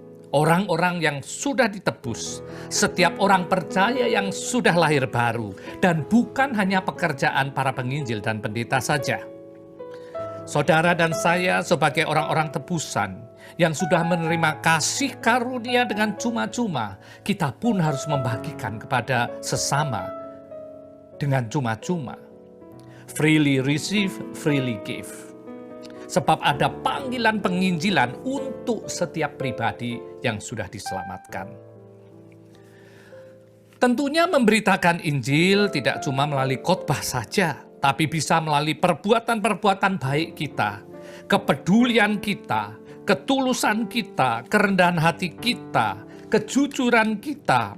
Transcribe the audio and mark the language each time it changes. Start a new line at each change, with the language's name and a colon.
Indonesian: Orang-orang yang sudah ditebus, setiap orang percaya yang sudah lahir baru, dan bukan hanya pekerjaan para penginjil dan pendeta saja. Saudara dan saya sebagai orang-orang tebusan yang sudah menerima kasih karunia dengan cuma-cuma, kita pun harus membagikan kepada sesama dengan cuma-cuma.
English: Freely receive, freely give.
Indonesian: Sebab ada panggilan penginjilan untuk setiap pribadi yang sudah diselamatkan. Tentunya memberitakan Injil tidak cuma melalui khotbah saja, tapi bisa melalui perbuatan-perbuatan baik kita, kepedulian kita, ketulusan kita, kerendahan hati kita, kejujuran kita.